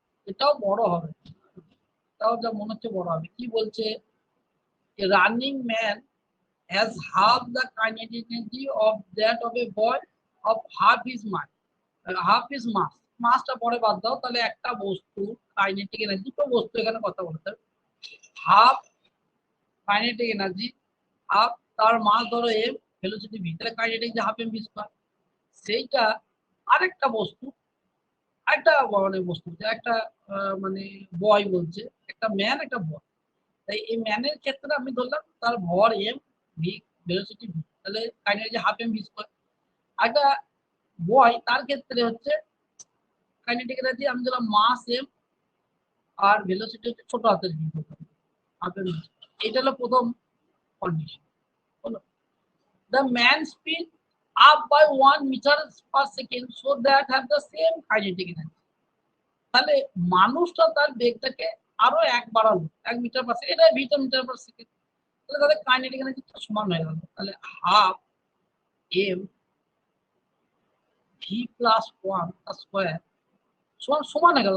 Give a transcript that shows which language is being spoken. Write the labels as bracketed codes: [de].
[bn] এটাও বড় হবে, এটাও যা মনে হচ্ছে বড় হবে। কি বলছে? [en] A running man has half the kinetic energy of that of a boy of half his mass. [bn] Half is মাস, মাসটা পরে বাদ দাও, তাহলে একটা বস্তু কাইনেটিক এনার্জি, দুটো বস্তু এখানে কথা বলতে হবে। হাফ কাইনেটিক এনার্জি, হাফ তার মাস ধরো এম, ভেলোসিটি ভি, তাহলে কাইনেটিক যে হাফ এম ভি স্কয়ার, সেইটা আরেকটা বস্তু, আরেকটা মানে বস্তু যে একটা মানে বয় বলছে, একটা ম্যান একটা বয়, তাই এই ম্যানের ক্ষেত্রে আমি ধরলাম তার ভর এম, ভি ভেলোসিটি ভি, তাহলে kinetic half M V square. একটা বয় তার ক্ষেত্রে হচ্ছে কাইনেটিক এনার্জি আমি দিলাম মাস এম, আর ভেলোসিটি হচ্ছে ছোট হাতের ভি, এটা হলো প্রথম কন্ডিশন। [en] হলো the man speed up by 1 meter per second so that have the same kinetic energy. [bn] তাহলে মানুষটা তার বেগটাকে আরো এক বাড়ালো 1 মিটার পার সেকেন্ড, এটা ভিটা মিটার পার সেকেন্ড, তাহলে তাদের কাইনেটিক এনার্জি সমান হয়ে গেল। তাহলে হাফ এম ভি প্লাস 1 তার স্কয়ার সমান সমান হয়ে গেল।